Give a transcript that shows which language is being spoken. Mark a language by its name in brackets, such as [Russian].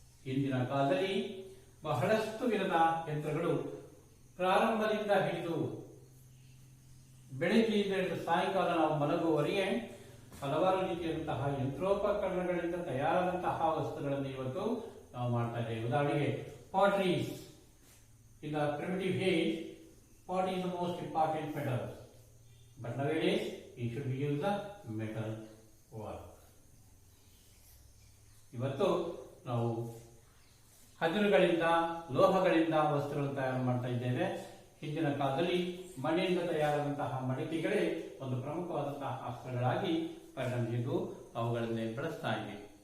[Kannada] ಇಂದಿನ ಕಾಲದಲ್ಲಿ ಬಹಳಷ್ಟು ವಿಧದ ಯಂತ್ರಗಳು ಪ್ರಾರಂಭದಿಂದ ಹಿಡಿದು ಬೆಳಗ್ಗೆಯಿಂದ ಹಿಡಿದು ಸಾಯಂಕಾಲ ನಾವು ಮಲಗುವವರೆಗೆ ಹಲವಾರು ರೀತಿಯಾದಂತಹ ಯಂತ್ರೋಪಕರಣಗಳಿಂದ ತಯಾರಾದಂತಹ ವಸ್ತುಗಳನ್ನು ಇವತ್ತು ನಾವು ಮಾಡ್ತಾ ಇದ್ದೇವೆ. ಉದಾಹರಣೆಗೆ ಪಾಟ್ರೀಸ್. [English] In the primitive age, pot is the most important metal, but nowadays we should use the metal work. [Kannada] ಇವತ್ತು ನಾವು ಹದಿರುಗಳಿಂದ ಲೋಹಗಳಿಂದ ವಸ್ತುಗಳನ್ನು ತಯಾರು ಮಾಡ್ತಾ ಇದ್ದೇವೆ. ಹಿಂದಿನ ಕಾಲದಲ್ಲಿ ಮಣ್ಣಿನಿಂದ ತಯಾರಾದಂತಹ ಮಡಿಕೆಗಳೇ ಒಂದು ಪ್ರಮುಖವಾದಂತಹ ಅಸ್ತ್ರಗಳಾಗಿ ಪರಿಣಮಿಸಿದ್ದು, ಅವುಗಳನ್ನೇ ಬಳಸ್ತಾ ಇವೆ.